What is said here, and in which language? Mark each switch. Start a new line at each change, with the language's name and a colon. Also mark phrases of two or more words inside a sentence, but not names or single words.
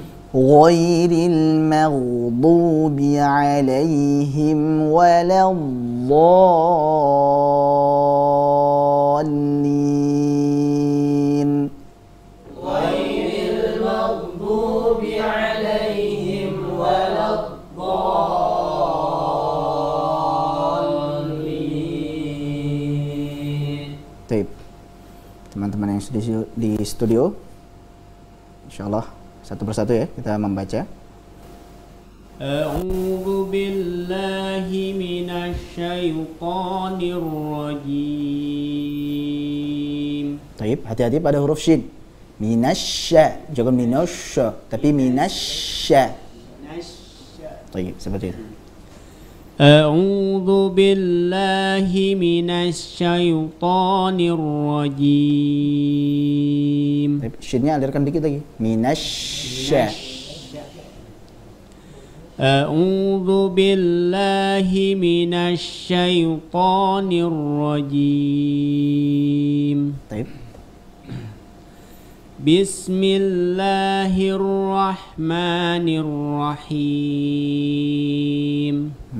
Arabic: غير المغضوب عليهم ولا الضالين. غير المغضوب عليهم ولا الضالين.
Indonesian: Baik. Teman-teman yang sudah di studio, insyaallah satu persatu ya kita membaca.
Arabic: أعوذ بالله من الشيطان الرجيم.
Indonesian: Baik, hati-hati pada huruf shin. Minasya, jangan minasya, tapi minasya. Baik, seperti itu.
Arabic: أعوذ بالله من الشيطان الرجيم.
Indonesian: Shinnya alirkan dikit lagi.
Arabic: من الش. أعوذ بالله من الشيطان الرجيم.
Indonesian: Baik.
Arabic: بسم الله الرحمن الرحيم.